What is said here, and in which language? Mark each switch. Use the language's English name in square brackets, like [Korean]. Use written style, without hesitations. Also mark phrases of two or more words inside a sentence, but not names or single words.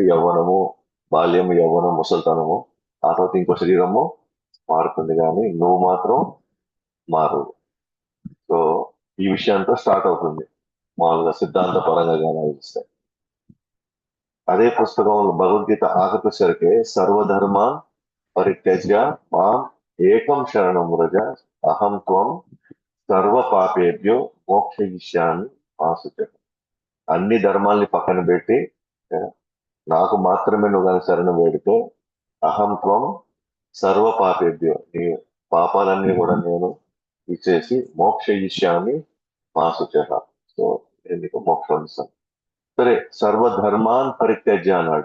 [Telugu] యవ్వనము, బాల్యము, యవ్వనం, ముసల్తనము, ఆ తర్వాత ఇంకో శరీరము మారుతుంది, కానీ నువ్వు మాత్రం మారు. సో ఈ విషయంతో స్టార్ట్ అవుతుంది మామూలుగా సిద్ధాంత పరంగా కానీ ఆలోచిస్తే. అదే పుస్తకంలో భగవద్గీత ఆఖరిసరికి [Sanskrit] సర్వధర్మ పరిత్యజ్య మాం ఏకం శరణం వ్రజ అహం త్వం సర్వ పాపేభ్యో మోక్షయిష్యామి మా శుచ. [Telugu] అన్ని ధర్మాల్ని పక్కన పెట్టి నాకు మాత్రమే నువ్వు కానీ శరణం వేడితే [Sanskrit] అహం త్వం సర్వ పాపేభ్యో, [Telugu] నీ పాపాలన్నీ కూడా నేను ఇచ్చేసి [Sanskrit] మోక్షయిష్యామి మా శుచ. [Telugu] సో నేను నీకు మోక్షం ఇస్తాను. సరే, [Sanskrit] సర్వధర్మాన్ పరిత్యజ్య [Telugu] అన్నాడు.